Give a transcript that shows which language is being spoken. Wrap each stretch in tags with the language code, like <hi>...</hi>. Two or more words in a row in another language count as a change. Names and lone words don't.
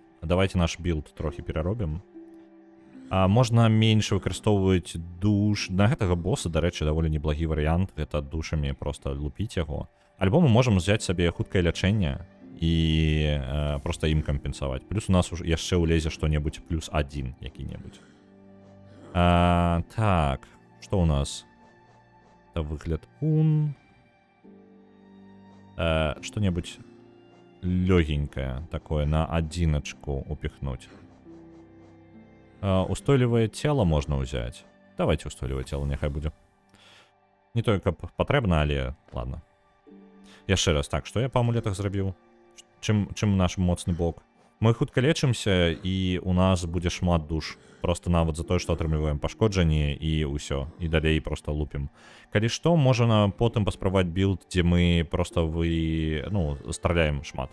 <be>Давайте наш білд трохі пераробім. Можна менш выкарыстоўваць душ. На гэтага боса, дарэчы, даволі неблагі варыянт. Гэта душамі проста лупіць яго. Альбо мы можам взяць сабе хуткае лячэнне і проста ім кампенсаваць. Плюс у нас яшчэ ўлезе што-небудзь плюс 1 які-небудзь.</be> <ru>Так, что у нас? Это выгляд ун. Что-нибудь легенькое такое на одиночку упихнуть. Устойлівае тело можно взять. Давайте устойлівае тело, нехай будет. Не только потребно, але ладно.</ru> <be>Яшчэ раз, так,</be> <ru>что я по амулетах</ru> <be>зрабіў? Чым наш моцны бок? Мы хутка лечымся, і у нас будзе шмат душ. Просто нават за тое, што атрымліваем пашкоджанні, і ўсё. І далей просто лупім. Калі што, можна потым паспрабаваць білд, дзе мы просто страляем шмат.</be>